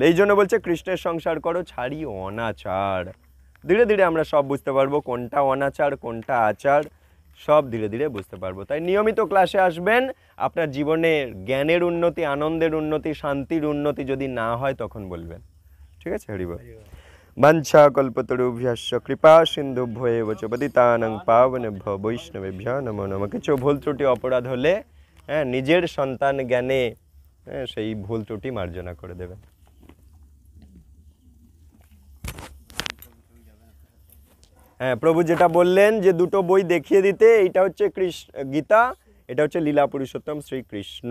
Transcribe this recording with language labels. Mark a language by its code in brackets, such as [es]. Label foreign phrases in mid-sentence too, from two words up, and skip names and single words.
[bn] এই জন্য বলছে কৃষ্ণের সংসার করো, ছাড়ি অনাচার। ধীরে ধীরে আমরা সব বুঝতে পারবো, কোনটা অনাচার কোনটা আচার, সব ধীরে ধীরে বুঝতে পারবো। তাই নিয়মিত ক্লাসে আসবেন। আপনার জীবনে জ্ঞানের উন্নতি, আনন্দের উন্নতি, শান্তির উন্নতি যদি না হয় তখন বলবেন। ঠিক আছে, হরি বল। [sa] বাঞ্ছা কল্পতরুভ্যশ্চ কৃপা সিন্ধুভ্যেব চ পতিতানাং পাবনেভ্যো বৈষ্ণবেভ্যো নমো নমঃ। [bn] কিছু ভুল ত্রুটি অপরাধ হলে, হ্যাঁ, নিজের সন্তান জ্ঞানে, হ্যাঁ, সেই ভুল ত্রুটি মার্জনা করে দেবেন। হ্যাঁ, প্রভু যেটা বললেন যে 2টো বই দেখিয়ে দিতে, এইটা হচ্ছে গীতা, এটা হচ্ছে লীলা পুরুষোত্তম শ্রীকৃষ্ণ।